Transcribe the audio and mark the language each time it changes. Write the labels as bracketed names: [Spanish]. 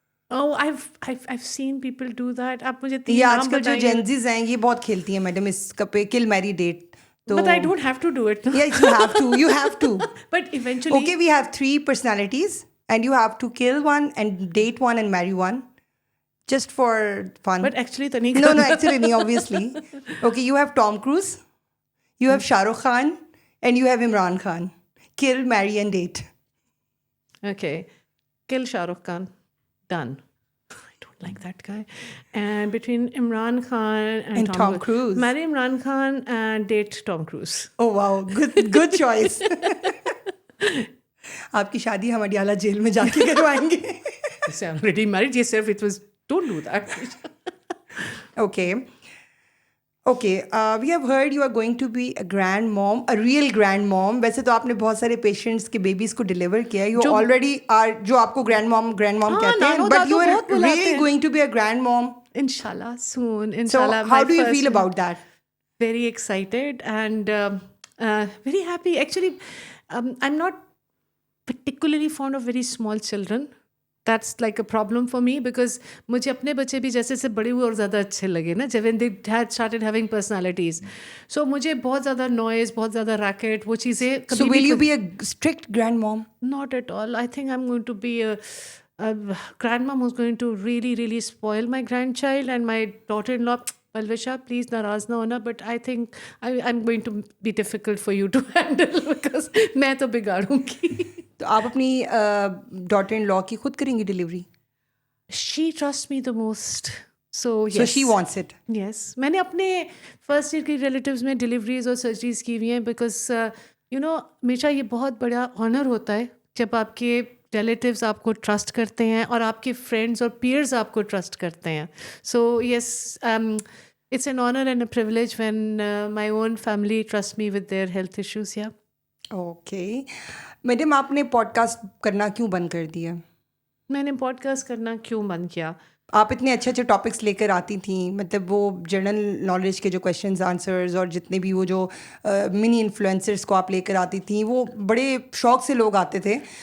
[English] Oh, I've seen people do that. [Urdu] آپ مجھے یہ آج کل جو جینزیز ہیں یہ بہت کھیلتی ہیں میڈم اس پہ کل میری date. [English] But I don't have to do it. Yes, you have to. You have to. But eventually. Okay, we have 3 personalities and you have to kill one and date one and marry one. Just for fun. But actually [Urdu] تو نہیں. [English] No, actually نہیں, obviously. Okay, you have Tom Cruise, you have Shah Rukh Khan, and you have Imran Khan. Kill, marry and date. Okay. Kill Shah Rukh Khan. Done. I don't like that guy. And between Imran Khan and Tom Cruise. Marry Imran Khan and date Tom Cruise. Oh wow, good choice. [Urdu] آپ کی شادی ہم Adiala jail میں جا کے کروائیں گے. [English] I'm already married. Yes, sir. It was. Don't do that. Okay. Okay we have heard you are going to be a grand mom, a real grand mom. [Urdu] ویسے تو آپ نے بہت سارے پیشنٹس کے بیبیز کو ڈلیور کیا ہے، [English] you already are, [Urdu] جو آپ کو گرینڈ موم کہتے ہیں، [English] But you are really going to be a grand mom. [Urdu] انشاءاللہ soon, [English] So [Urdu] انشاءاللہ. [English] how do you feel about that? Very excited and very happy. Actually, I'm not particularly fond of very small children. That's like a problem for me because [Urdu] مجھے اپنے بچے بھی جیسے سے بڑے ہوئے اور زیادہ اچھے لگے نا [English] جب when they had started having personalities. [Urdu] So مجھے بہت زیادہ noise، بہت زیادہ racket، وہ چیزیں کبھی [English] So will you be a strict grand mom? Not at all. I think I'm going to be a grandmom who's going to really, really spoil my grandchild and my daughter-in-law. Alvisha, please [Urdu] naraz na hona, [English] but I think I'm going to be difficult for you to handle because [Urdu] میں تو بگاڑوں گی. تو آپ اپنی daughter in لا کی خود کریں گی delivery? [English] She trusts me the most. So yes. So she wants it. Yes. [Urdu] میں نے اپنے فرسٹ ایئر کی ریلیٹیوز میں ڈلیوریز اور سرجریز کی ہوئی ہیں بیکاز ہمیشہ یہ بہت بڑا آنر ہوتا ہے جب آپ کے ریلیٹیوز آپ کو ٹرسٹ کرتے ہیں اور آپ کے فرینڈس اور پیئرز آپ کو ٹرسٹ کرتے ہیں. [English] So yes it's an honour and a privilege when my own family trust me with their health issues. [Urdu] یا اوکے میڈم، آپ نے پوڈ کاسٹ کرنا کیوں بند کر دیا؟ میں نے پوڈ کاسٹ کرنا کیوں بند کیا؟ آپ اتنے اچھے اچھے ٹاپکس لے کر آتی تھیں، مطلب وہ جنرل نالج کے جو کویشچنز آنسرز اور جتنے بھی وہ جو منی انفلوئنسرس کو آپ لے کر آتی تھیں، وہ بڑے شوق سے لوگ آتے تھے.